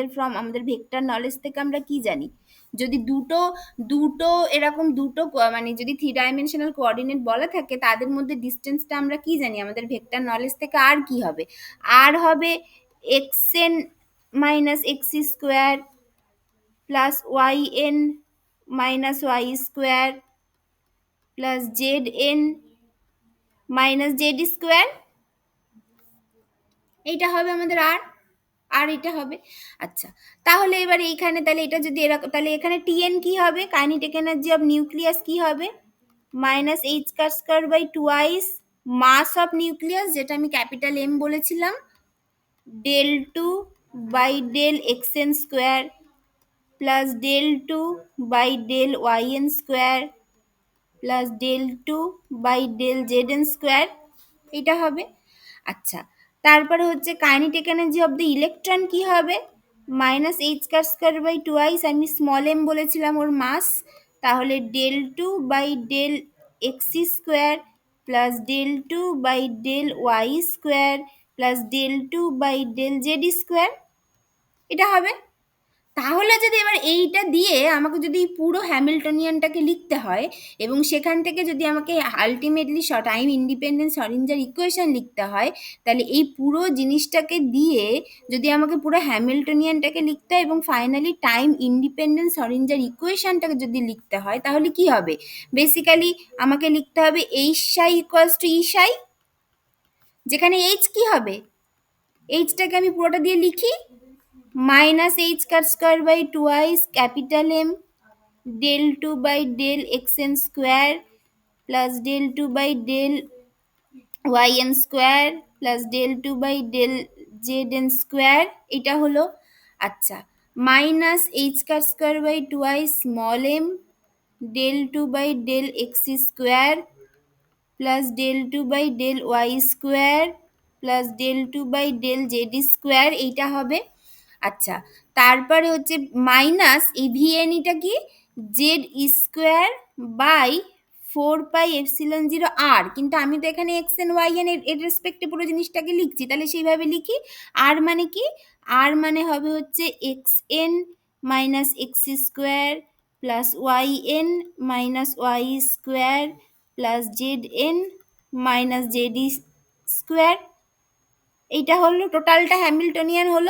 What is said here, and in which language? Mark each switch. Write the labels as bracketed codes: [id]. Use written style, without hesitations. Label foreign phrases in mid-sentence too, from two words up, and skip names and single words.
[bn] ফ্রম আমাদের [en] vector knowledge [bn] থেকে আমরা কি জানি, যদি দুটো দুটো এরকম দুটো মানে যদি [en] 3 dimensional coordinate [bn] বলা থাকে তাদের মধ্যে ডিস্টেন্সটা আমরা কি জানি আমাদের [en] vector knowledge [bn] থেকে, আর কি হবে, আর হবে [en] x n minus x square plus y n minus y square plus z n minus z square, [bn] এইটা হবে আমাদের আর, আর এটা হবে। আচ্ছা তাহলে এবার এইখানে তাহলে এটা যদি এরকম তাহলে এখানে টিএন কি হবে, [en] kinetic energy of nucleus [bn] কি হবে, [en] minus h bar square by twice mass of nucleus, [bn] যেটা আমি [en] capital M [bn] বলেছিলাম, [en] del 2 by del xn square plus del 2 by del yn square plus del 2 by del zn square, [bn] এটা হবে। আচ্ছা, তারপরে হচ্ছে [en] kinetic energy of the electron [bn] কি হবে, [en] minus h bar square by twice, আমি small m [bn] বলেছিলাম ওর [en] মাস, তাহলে del 2 by del xi square plus del 2 by del y square plus del 2 by del z square, [bn] এটা হবে। তাহলে যদি এবার এইটা দিয়ে আমাকে যদি পুরো হ্যামিল্টনিয়ানটাকে লিখতে হয় এবং সেখান থেকে যদি আমাকে [en] ultimately time independent Schrödinger equation [bn] লিখতে হয়, তাহলে এই পুরো জিনিসটাকে দিয়ে যদি আমাকে পুরো হ্যামিল্টনিয়ানটাকে লিখতে হয় এবং [en] finally time independent Schrödinger equationটাকে [bn] যদি লিখতে হয়, তাহলে কি হবে, [en] বেসিক্যালি [bn] আমাকে লিখতে হবে [en] H psi equals to E psi, [bn] যেখানে এইচ কি হবে, এইচটাকে আমি পুরোটা দিয়ে লিখি, [en] minus h bar square by twice capital M del 2 by del xn square plus del 2 by del yn square plus del 2 by del zn square, [bn] এটা হলো। [en] আচ্ছা, minus h bar square by twice small m del 2 by del x square plus del 2 by del y square plus del 2 by del z square, [bn] এইটা হবে। আচ্ছা, তারপরে হচ্ছে মাইনাস এই ভিএনইটা কি, [en] Z square by 4 pi epsilon 0 r, [bn] কিন্তু আমি তো এখানে [en] x n y n [bn] এর রেসপেক্টে পুরো জিনিসটাকে লিখছি, তাহলে সেইভাবে লিখি। আর মানে কি, আর মানে হবে হচ্ছে [en] x n minus x square plus y n minus y square plus z n minus z square, [bn] এইটা হলো [en] totalটা Hamiltonian হলো।